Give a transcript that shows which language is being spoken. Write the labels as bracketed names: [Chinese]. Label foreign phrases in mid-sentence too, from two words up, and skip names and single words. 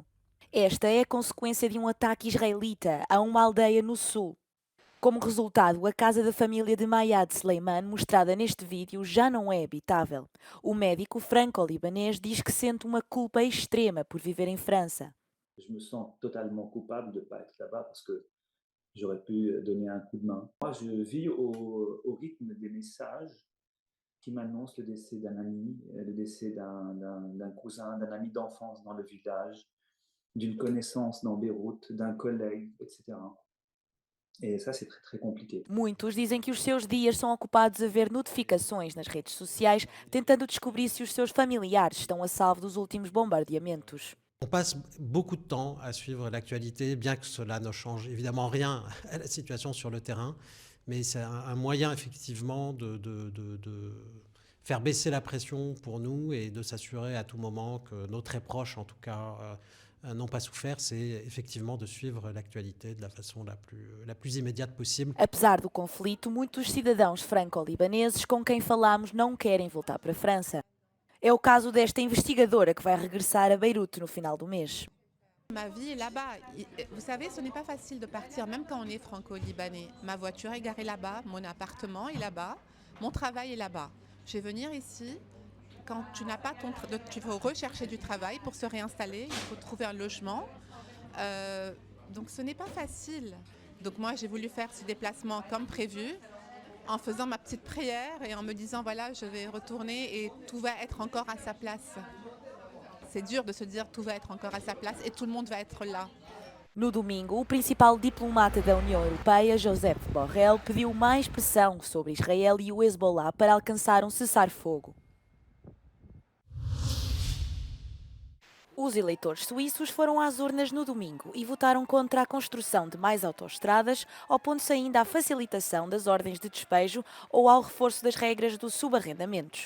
[Portuguese] Esta é a consequência de um ataque israelita a uma aldeia no sul. Como resultado, a casa da família de Mayad Sleiman, mostrada neste vídeo, já não é habitável. O médico franco-libanês diz que sente uma culpa extrema por viver em França. [French] Je me sens totalement coupable de ne pas être là-bas parce que j'aurais pu donner un coup de main. Moi, je vis au rythme des messages qui m'annoncent le décès d'un ami, le décès d'un cousin, d'un ami d'enfance dans le village, d'une connaissance dans Beyrouth, d'un collègue, etc. [Portuguese] E isso é [French] très compliqué. [Portuguese] Muitos dizem que os seus dias são ocupados a ver notificações nas redes sociais, tentando descobrir se os seus familiares estão a salvo dos últimos bombardeamentos. [French] On passe beaucoup de temps à suivre l'actualité, bien que cela ne change évidemment rien à la situation sur le terrain, mais c'est un moyen effectivement de faire baisser la pression pour nous et de s'assurer à tout moment que nos très proches, en tout cas, n'ont pas souffert, c'est effectivement de suivre l'actualité de la façon la plus immédiate possible. [Portuguese] Apesar do conflito, muitos cidadãos franco-libaneses com quem falamos não querem voltar para a França. É o caso desta investigadora que vai regressar a Beirute no final do mês. [French] Ma vie est là-bas. Vous savez, ce n'est pas facile de partir, même quand on est franco-libanais. Ma voiture est garée là-bas, mon appartement est là-bas, mon travail est là-bas. Je vais venir ici. Quand tu n'as pas il faut rechercher du travail pour se réinstaller, il faut trouver un logement. Donc ce n'est pas facile. Donc moi, j'ai voulu faire ce déplacement comme prévu, en faisant ma petite prière et en me disant, voilà, je vais retourner et tout va être encore à sa place. C'est dur de se dire tout va être encore à sa place et tout le monde va être là. [Portuguese] No domingo, o principal diplomata da União Europeia, Josep Borrell, pediu mais pressão sobre Israel e o Hezbollah para alcançar um cessar-fogo. Os eleitores suíços foram às urnas no domingo e votaram contra a construção de mais autoestradas, opondo-se ainda à facilitação das ordens de despejo ou ao reforço das regras dos subarrendamentos.